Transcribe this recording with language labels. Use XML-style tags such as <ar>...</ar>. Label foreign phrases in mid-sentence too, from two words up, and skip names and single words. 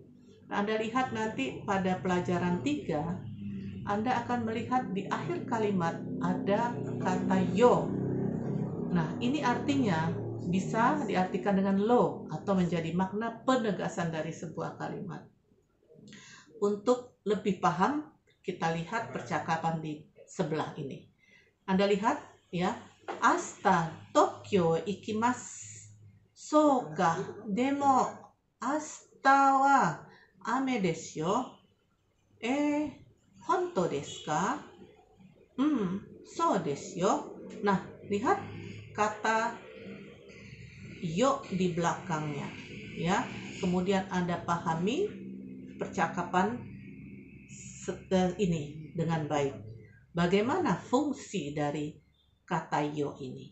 <id>Nah, Anda lihat nanti pada pelajaran 3, Anda akan melihat di akhir kalimat ada kata yo. Nah, ini artinya bisa diartikan dengan lo atau menjadi makna penegasan dari sebuah kalimat. Untuk lebih paham, kita lihat percakapan di sebelah ini. Anda lihat ya,</id> <ja>明日東京行きます. そうか、でも明日は雨ですよ. 本当ですか? そうですよ.</ja> <id>Nah, lihat kata yo di belakangnya ya. Kemudian Anda pahami percakapan ini dengan baik. Bagaimana fungsi dari kata yo ini?</id>